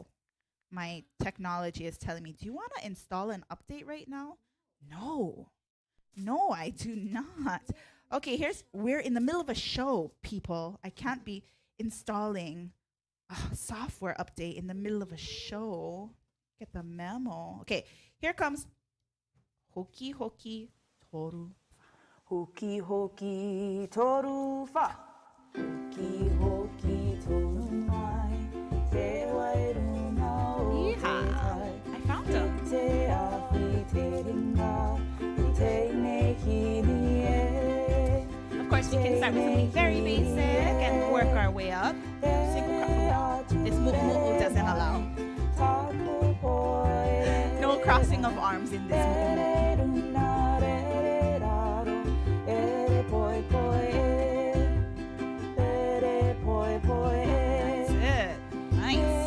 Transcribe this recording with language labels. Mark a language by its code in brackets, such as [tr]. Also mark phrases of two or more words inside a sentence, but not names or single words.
[en] My technology is telling me, do you want to install an update right now? No. No, I do not. Okay, we're in the middle of a show, people. I can't be installing a software update in the middle of a show. Get the memo. Okay, here comes Hoki Hoki Toru. [mi] Hoki hoki toru fa. Hoki hoki toru mai. Te wairu na o te tai. [en] I found them. [mi] Te ahi te ringa. Te neki ni e. [en] Of course, we can start with something very basic and work our way up. This mu'umu'u doesn't allow. No crossing of arms in this mu'umu'u. That's it. Nice.